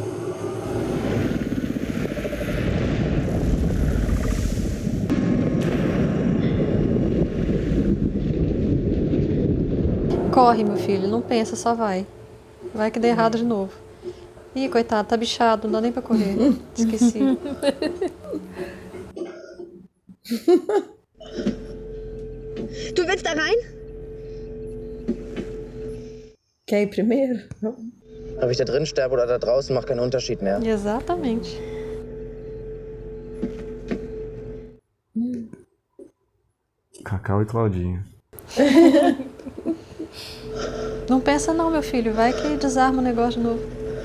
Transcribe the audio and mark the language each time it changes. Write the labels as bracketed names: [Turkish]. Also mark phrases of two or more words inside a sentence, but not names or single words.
[Portuguese] Corre, meu filho, não pensa, só vai. Vai que dê errado de novo. Ih, coitado, tá bichado, não dá nem pra correr. Esqueci. [German] Du willst da rein? [Portuguese] Quer ir primeiro? [German] Ob ich da drin sterbe oder da draußen, macht keinen Unterschied mehr. [Portuguese] Exatamente. Cacau e Claudinho. Não pensa não, meu filho. Vai que desarma o negócio de novo.